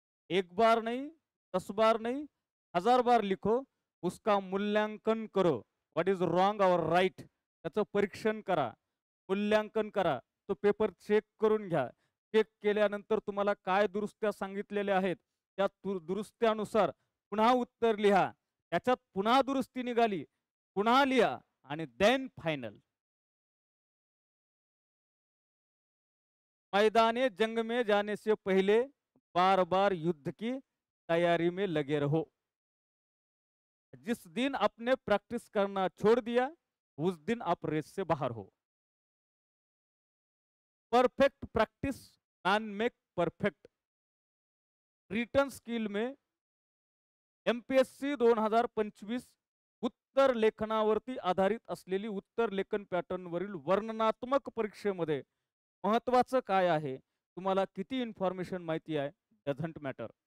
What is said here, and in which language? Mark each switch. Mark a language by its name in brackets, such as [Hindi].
[Hindi] एक बार नहीं, 10 बार नहीं, 1000 बार लिखो. उसका मूल्यांकन करो. [English] what is wrong और right [Marathi] त्याचं परीक्षण करा, मूल्यांकन करा. तो पेपर चेक करून घ्या. चेक केल्यानंतर तुम्हाला काय दुरुस्त्या सांगितलेल्या आहेत त्या दुरुस्त्यानुसार पुन्हा उत्तर लिहा. त्याच्यात पुन्हा दुरुस्ती निघाली, पुन्हा लिहा आणि देन फायनल. [Hindi] मैदाने जंग में जाने से पहले बार बार युद्ध की तैयारी में लगे रहो. जिस दिन आपने प्रैक्टिस करना छोड़ दिया उस दिन आप रेस से बाहर हो. [English] Perfect practice man make perfect. [Marathi] Return skill में MPSC 2025 उत्तर लेखनावरती आधारित असलेली उत्तर लेखन पॅटर्न वरील वर्णनात्मक परीक्षेमध्ये महत्वाचं काय आहे, तुम्हाला किती इन्फॉर्मेशन माहिती आहे [English] Doesn't matter.